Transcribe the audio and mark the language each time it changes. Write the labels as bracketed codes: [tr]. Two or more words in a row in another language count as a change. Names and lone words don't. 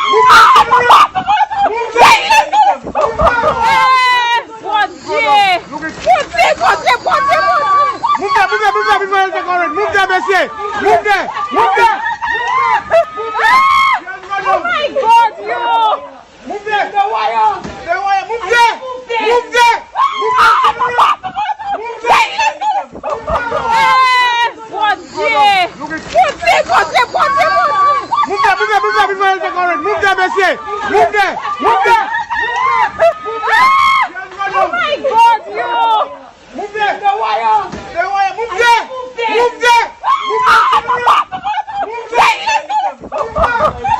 [en] Ah, papa, papa, Move there. [ht] Eh, Bondye! Bondye, Bondye, Bondye, Bondye! [en] Move there, move there, move there before you take orange. Move there, monsieur. Move there, move there. Oh my God, yo! Move there. The wire. The wire. Move there. Move there. Move there. [ht] Ah, papa, papa, papa, Eh, Bondye! Bondye, Bondye, Bondye, Bondye! [en] Move there, move there, move there before you take orange. Move there, monsieur. Move there, move there. Oh my God, yo! Move there. The wire. The wire. Move there. Move there. Move there. Ah, papa, papa, papa, Move there. papa!